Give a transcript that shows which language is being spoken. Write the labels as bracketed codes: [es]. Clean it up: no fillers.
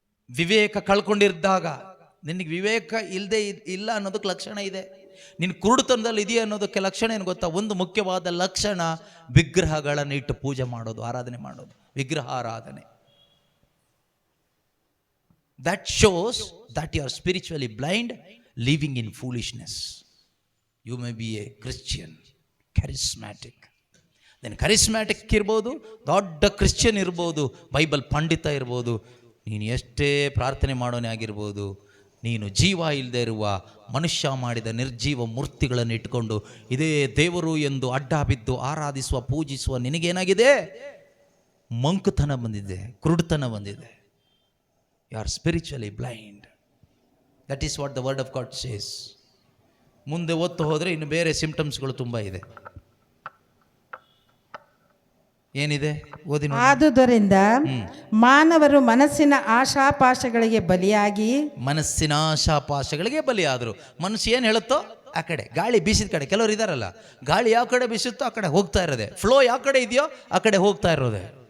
[kn] ವಿವೇಕ ಕಳ್ಕೊಂಡಿದ್ದಾಗ, ನಿನಗೆ ವಿವೇಕ ಇಲ್ಲದೆ ಇಲ್ಲ ಅನ್ನೋದಕ್ಕೆ ಲಕ್ಷಣ ಇದೆ. ನಿನ್ನ ಕುರುಡುತನದಲ್ಲಿ ಇದೆಯಾ ಅನ್ನೋದಕ್ಕೆ ಲಕ್ಷಣ ಏನು ಗೊತ್ತಾ? ಒಂದು ಮುಖ್ಯವಾದ ಲಕ್ಷಣ, ವಿಗ್ರಹಗಳನ್ನು ಇಟ್ಟು ಪೂಜೆ ಮಾಡೋದು, ಆರಾಧನೆ ಮಾಡೋದು, ವಿಗ್ರಹ ಆರಾಧನೆ. [en] That shows that you are spiritually blind, living in foolishness. You may be a Christian, charismatic. [kn] Then charismatic ಇರ್ಬೋದು, ದೊಡ್ಡ ಕ್ರಿಶ್ಚಿಯನ್ ಇರ್ಬೋದು, ಬೈಬಲ್ ಪಂಡಿತ ಇರ್ಬೋದು, ನೀನು ಎಷ್ಟೇ ಪ್ರಾರ್ಥನೆ ಮಾಡೋನೇ ಆಗಿರ್ಬೋದು, ನೀನು ಜೀವ ಇಲ್ಲದೆ ಇರುವ ಮನುಷ್ಯ ಮಾಡಿದ ನಿರ್ಜೀವ ಮೂರ್ತಿಗಳನ್ನು ಇಟ್ಕೊಂಡು ಇದೇ ದೇವರು ಎಂದು ಅಡ್ಡ ಬಿದ್ದು ಆರಾಧಿಸುವ, ಪೂಜಿಸುವ ನಿನಗೇನಾಗಿದೆ? ಮಂಕುತನ ಬಂದಿದೆ, ಕುರುಡುತನ ಬಂದಿದೆ. [en] You are spiritually blind. That is what the word of God says. [kn] ಮುಂದೆ ಓದ್ತಾ ಹೋದರೆ ಇನ್ನು ಬೇರೆ ಸಿಂಪ್ಟಮ್ಸ್ಗಳು ತುಂಬ ಇದೆ. ಏನಿದೆ ಓದಿ ನೋಡಿ. ಆದುದರಿಂದ ಮಾನವರು ಮನಸ್ಸಿನ ಆಶಾಪಾಶಗಳಿಗೆ ಬಲಿಯಾಗಿ, ಮನಸ್ಸಿನ ಆಶಾಪಾಶಗಳಿಗೆ ಬಲಿಯಾದರು. ಮನಸ್ಸು ಏನು ಹೇಳುತ್ತೋ ಆ ಕಡೆ, ಗಾಳಿ ಬೀಸಿದ ಕಡೆ. ಕೆಲವರು ಇದಾರಲ್ಲ, ಗಾಳಿ ಯಾವ ಕಡೆ ಬೀಸುತ್ತೋ ಆ ಕಡೆ ಹೋಗ್ತಾ ಇರೋದೆ, ಫ್ಲೋ ಯಾವ ಕಡೆ ಇದೆಯೋ ಆ ಕಡೆ ಹೋಗ್ತಾ ಇರೋದೆ.